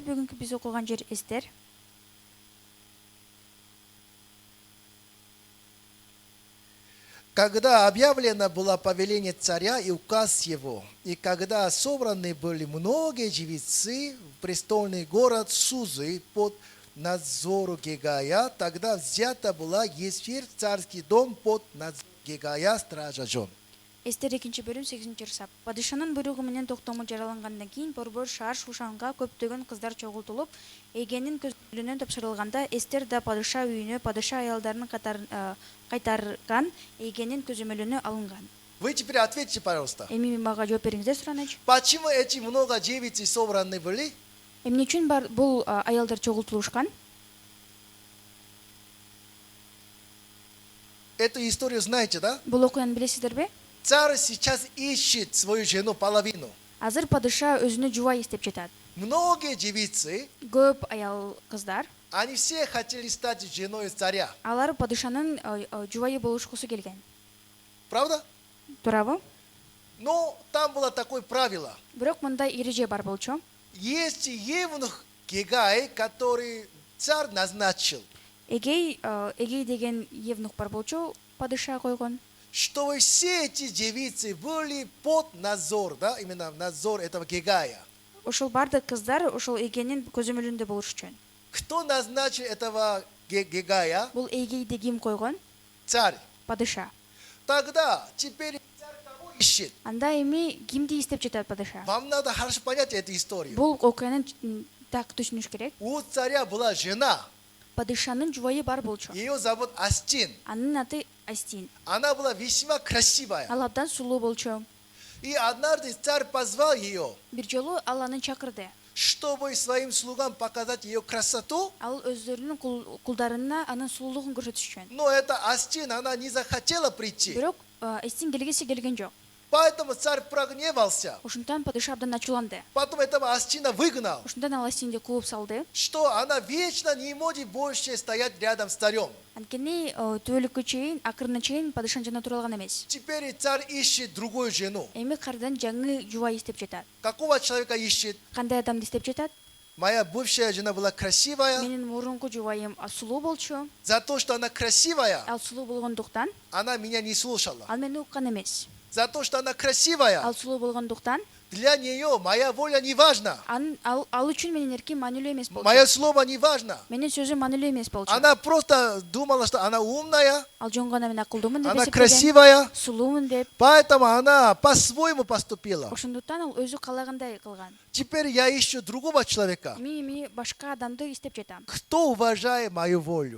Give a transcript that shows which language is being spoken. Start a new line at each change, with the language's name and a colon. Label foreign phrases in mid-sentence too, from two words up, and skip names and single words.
Kyrgyz: Бүгүнкү биз окуган жер Эстер.
Russian: Когда объявлено было повеление царя и указ его, и когда собраны были многие девицы в престольный город Сузы под надзору Гегая, тогда взята была Есфир в царский дом под надзор Гегая, стража жен.
Kyrgyz: Эстер 2 бөлүм 8 сап. Падышанын буйругу менен токтому жаралангандан кийин борбор шаар Шушанга көптөгөн кыздар чогултулуп, эгенин көзөмөлүнө тапшырылганда Эстер да падыша үйүнө падыша аялдарын кайтарган эгенин көзөмөлүнө алынган.
Russian: Вы теперь ответьте, пожалуйста.
Kyrgyz: Эми мага жооп бериңиздер сураныч.
Russian: Почему эти много девицы собраны были?
Kyrgyz: Эмне үчүн бул аялдар чогултулушкан?
Russian: Эту историю знаете, да?
Kyrgyz: Бул окуяны билесиздерби?
Russian: Царь сейчас ищет свою жену половину.
Kyrgyz: Азыр падыша өзүнө жубай издеп жатат.
Russian: Многие девицы,
Kyrgyz: Көп аял кыздар,
Russian: они все хотели стать женой царя.
Kyrgyz: алар падышанын жубайы болушкусу келген.
Russian: Правда?
Kyrgyz: Туурабы?
Russian: Но там было такое правило.
Kyrgyz: Бирок мындай эреже бар болчу.
Russian: Есть евнух Гегай, который царь назначил,
Kyrgyz: Эгей деген евнух бар болчу, падыша койгон.
Russian: чтобы все эти девицы были под надзор, да, именно надзор этого Гегая.
Kyrgyz: Ошол бардык кыздар ошол эгенин көзөмөлүндө болуш үчүн.
Russian: Кто назначил этого Гегая?
Kyrgyz: Бул эгейди ким койгон?
Russian: Царь.
Kyrgyz: Падыша.
Russian: Тогда теперь царь кого ищет?
Kyrgyz: Анда эми кимди издеп жатат падыша?
Russian: Вам надо хорошо понять эту историю.
Kyrgyz: Бул окуянын так түшүнүш керек.
Russian: У царя была жена.
Kyrgyz: Падышанын жубайы бар болчу.
Russian: Ее зовут Астин.
Kyrgyz: Анын аты Астин.
Russian: Она была весьма красивая.
Kyrgyz: Ал абдан сулуу болчу.
Russian: И однажды царь позвал ее,
Kyrgyz: Бир жолу ал аны чакырды.
Russian: чтобы своим слугам показать ее красоту.
Kyrgyz: Ал өздөрүнүн кулдарына анын сулуулугун көрсөтүш үчүн.
Russian: Но эта Астин, она не захотела прийти.
Kyrgyz: Бирок Астин келгиси келген жок.
Russian: Поэтому царь прогневался.
Kyrgyz: Ошондон падыша абдан ачууланды.
Russian: Потом этого Астина выгнал,
Kyrgyz: Ошондон ал Астинди кууп салды.
Russian: что она вечно не может больше стоять рядом с царем.
Kyrgyz: Анткени түбөлүккө чейин, акырына чейин падышанын жанына тура алган эмес.
Russian: Теперь царь ищет другую жену.
Kyrgyz: Эми кайрадан жаңы жубай издеп жатат.
Russian: Какого человека ищет?
Kyrgyz: Кандай адамды издеп жатат?
Russian: Моя бывшая жена была красивая.
Kyrgyz: Менин мурунку жубайым сулуу болчу.
Russian: За то, что она красивая,
Kyrgyz: Ал сулуу болгондуктан
Russian: она меня не слушала.
Kyrgyz: ал мени уккан эмес.
Russian: За то, что она красивая,
Kyrgyz: Ал сулуу болгондуктан
Russian: для нее моя воля не важна.
Kyrgyz: ал үчүн менин эрким маанилүү эмес болчу.
Russian: Мое слово не важно.
Kyrgyz: Менин сөзүм маанилүү эмес болчу.
Russian: Она просто думала, что она умная,
Kyrgyz: Ал жөн гана мен акылдуумун деп она эсептеген. красивая, Сулуумун деп.
Russian: поэтому она по-своему поступила.
Kyrgyz: Ошондуктан ал өзү каалагандай кылган.
Russian: Теперь я ищу другого человека,
Kyrgyz: Эми башка адамды издеп жатам.
Russian: кто уважает мою волю,